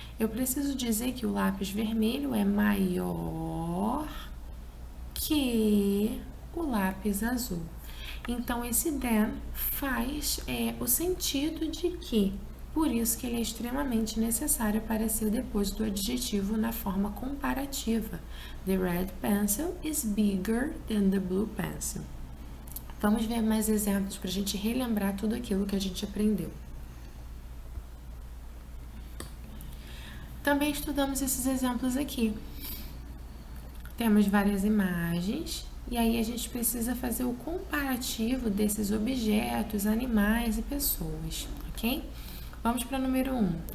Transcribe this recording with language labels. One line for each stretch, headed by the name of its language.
Portuguese: Eu preciso dizer que o lápis vermelho é maior que o lápis azul. Então, esse than faz o sentido de que. Por isso que ele é extremamente necessário aparecer depois do adjetivo na forma comparativa.
English: The red pencil is bigger than the blue pencil.
Portuguese: Vamos ver mais exemplos para a gente relembrar tudo aquilo que a gente aprendeu. Também estudamos esses exemplos aqui. Temos várias imagens e aí a gente precisa fazer o comparativo desses objetos, animais e pessoas, ok? Vamos para o número 1.